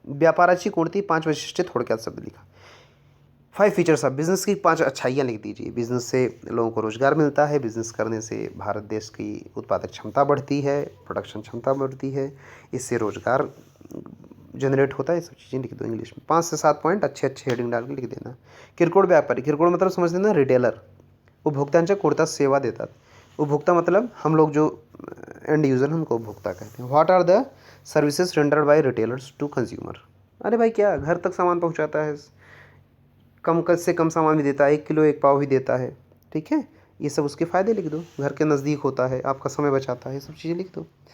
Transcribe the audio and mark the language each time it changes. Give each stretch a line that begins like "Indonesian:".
Marathi: व्यापाराची कोणती 5 वैशिष्ट्य थोड़क्यात शब्द लिखा।
Hindi: 5 फीचर्स ऑफ बिजनेस की 5 अच्छाइयाँ लिख दीजिए। बिजनेस से लोगों को रोजगार मिलता है, बिजनेस करने से भारत देश की उत्पादक क्षमता बढ़ती है, प्रोडक्शन क्षमता बढ़ती है, इससे रोजगार जनरेट होता है। ये सब चीज़ें लिख दो इंग्लिश में। 5 से 7 पॉइंट अच्छे अच्छे हेडिंग डाल के लिख देना।
Marathi: किरकोळ व्यापारी, किरकोळ
Hindi: मतलब समझ लेना
Marathi: रिटेलर, उपभोक्त्यांच्या कोणता सेवा देतात।
Hindi: उपभोक्ता मतलब हम लोग जो एंड यूज़र हैं उनको उपभोक्ता कहते हैं।
English: What are the services rendered by retailers to consumer.
Hindi: अरे भाई क्या घर तक सामान पहुंचाता है, कम से कम सामान भी देता है, 1 किलो 1 पाव भी देता है। ठीक है, ये सब उसके फ़ायदे लिख दो। घर के नज़दीक होता है, आपका समय बचाता है, ये सब चीज़ें लिख दो।